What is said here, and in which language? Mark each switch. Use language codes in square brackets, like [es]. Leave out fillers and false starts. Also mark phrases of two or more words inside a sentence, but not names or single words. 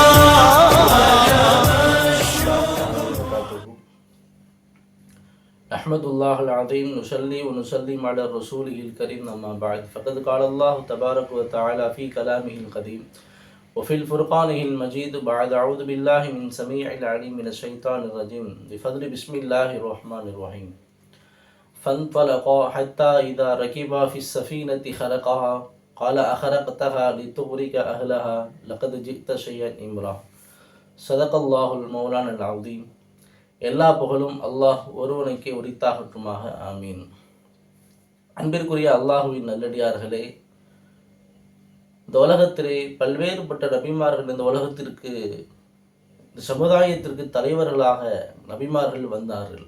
[ar] أحمد الله العظيم نصلي ونسلم على رسوله الكريم أما بعد فقد قال الله تبارك وتعالى في كلامه القديم وفي الفرقانه المجيد بعد أعوذ بالله من سميع العليم من الشيطان الرجيم بفضل بسم الله الرحمن الرحيم فانطلقا حتى إذا ركبا في السفينة خرقها قال أخرقتها لتغرق أهلها لقد جئت شيئا إمرا. صدق الله المولانا العظيم. [ta] எல்லா புகழும் அல்லாஹ் ஒருவனுக்கே உரித்தாகட்டுமாக. ஆமீன். அன்பிற்குரிய அல்லாஹுவின் நல்லடியார்களே, இந்த உலகத்திலே பல்வேறுபட்ட நபிமார்கள் இந்த உலகத்திற்கு, இந்த சமுதாயத்திற்கு தலைவர்களாக நபிமார்கள் வந்தார்கள்.